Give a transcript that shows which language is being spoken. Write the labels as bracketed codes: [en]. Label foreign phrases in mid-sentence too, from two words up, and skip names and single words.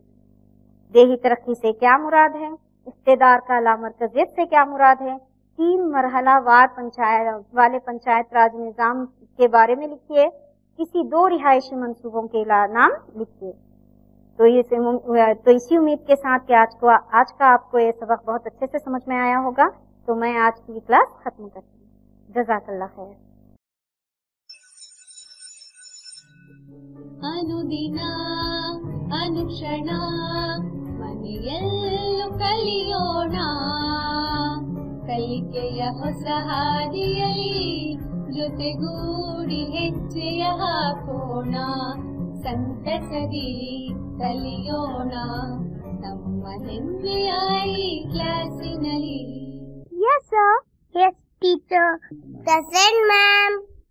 [ur] دیہی ترقی سے کیا مراد ہے، اختیار کا لامرکزیت سے کیا مراد ہے، 3 مرحلہ وار پنچایت راج نظام کے بارے میں لکھیے، کسی 2 رہائشی منصوبوں کے نام لکھیے. تو اسی امید کے ساتھ کہ آج کا آپ کو یہ سبق بہت اچھے سے سمجھ میں آیا ہوگا، تو میں آج کی کلاس ختم کرتی ہوں. [ar] جزاك الله خير. [kn] ಅನುದಿನ ಅನುಕ್ಷಣ ಮನೆಯಲ್ಲೂ ಕಲಿಯೋಣ, ಕಲಿಕೆಯ ಹೊಸ ಹಾದಿಯಲ್ಲಿ ಜೊತೆಗೂಡಿ ಹೆಜ್ಜೆಯ ಹಾಕೋಣ, ಸಂತಸದಿ ಕಲಿಯೋಣ ನಮ್ಮ ಹೆಮ್ಮೆಯ ಈ ಕ್ಲಾಸಿನಲ್ಲಿ. [en] Yes, sir. Yes, teacher. Present, ma'am.